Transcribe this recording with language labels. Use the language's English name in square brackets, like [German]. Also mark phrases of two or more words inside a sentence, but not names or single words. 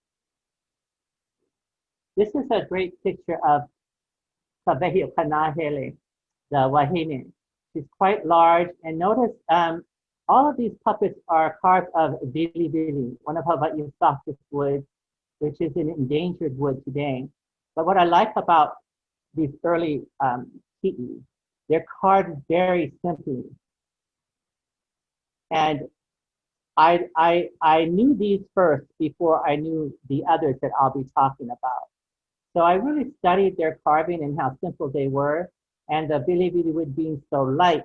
[English] This is a great picture of Kabehio Kanahele, the Wahine. She's quite large, and notice all of these puppets are carved of bilibili, one of Hawaii's softest woods, which is an endangered wood today. But what I like about these early kiʻi, they're carved very simply. And I knew these first before I knew the others that I'll be talking about. So I really studied their carving and how simple they were, and the bilibili wood being so light.